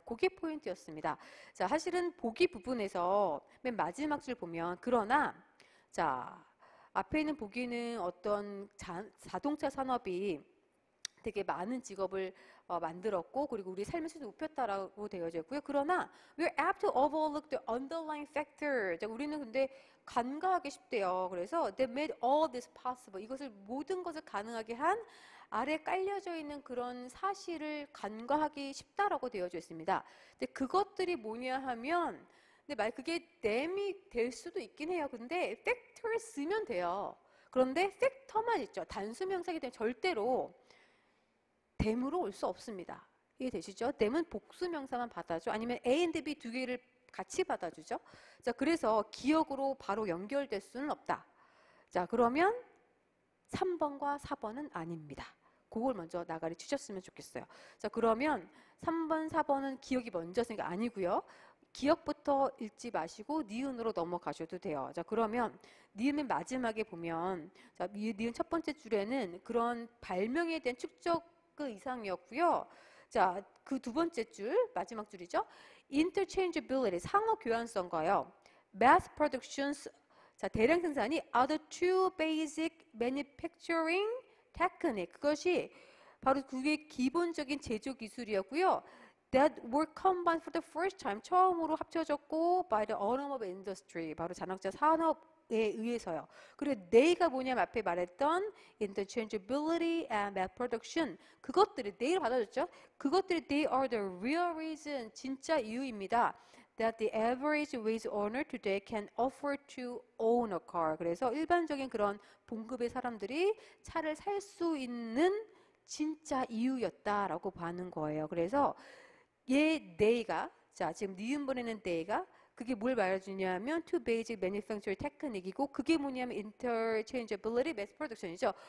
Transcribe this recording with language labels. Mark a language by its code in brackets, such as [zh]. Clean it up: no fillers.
[ko] 그게 포인트였습니다. 자, 사실은 보기 부분에서 맨 마지막 줄 보면 그러나 자, 앞에 있는 보기는 어떤 자동차 산업이 되게 많은 직업을 만들었고, 그리고 우리 삶의 질을 높였다라고 되어져 있고요. 그러나 [en] we're apt to overlook the underlying factor. [ko] 자, 우리는 근데 간과하기 쉽대요. 그래서 [en] they made all this possible. [ko] 이것을 모든 것을 가능하게 한 아래 깔려져 있는 그런 사실을 간과하기 쉽다라고 되어져 있습니다. 근데 그것들이 뭐냐 하면, 근데 그게 them이 될 수도 있긴 해요. 근데 factor를 쓰면 돼요. 그런데 factor만 있죠. 단수명사이기 때문에 절대로 them으로 올 수 없습니다. 이해되시죠? them은 복수명사만 받아줘. 아니면 A and B 두 개를 같이 받아주죠. 자, 그래서 기억으로 바로 연결될 수는 없다. 자, 그러면 3번과 4번은 아닙니다. 그걸 먼저 나가리 치셨으면 좋겠어요. 자, 그러면 3번, 4번은 기억이 먼저니까 아니고요. 기억부터 읽지 마시고 니은으로 넘어가셔도 돼요. 자, 그러면 니은 마지막에 보면, 자, 니은 첫 번째 줄에는 그런 발명에 대한 축적 그 이상이었고요. 자, 그 두 번째 줄, 마지막 줄이죠. interchangeability, 상호 교환성과요. [en] mass productions, [ko] 자, 대량 생산이 [en] are the two basic manufacturing technique. [ko] 그것이 바로 그게 기본적인 제조 기술이었고요. [en] that were combined for the first time. [ko] 처음으로 합쳐졌고 [en] by the automobile industry. [ko] 바로 자동차 산업에 의해서요. 그리고 they가 뭐냐면 앞에 말했던 [en] interchangeability and mass production. [ko] 그것들이 they를 받아줬죠. 그것들이 [en] they are the real reason. [ko] 진짜 이유입니다. [en] that the average wage earner today can afford to own a car. [ko] 그래서 일반적인 그런 봉급의 사람들이 차를 살 수 있는 진짜 이유였다라고 봐는 거예요. 그래서 얘 they가, 자, 지금 니은번에는 they가 그게 뭘 말해주냐면 [en] two basic manufacturing technique [ko] 이고, 그게 뭐냐면 [en] interchangeability, mass production [ko] 이죠.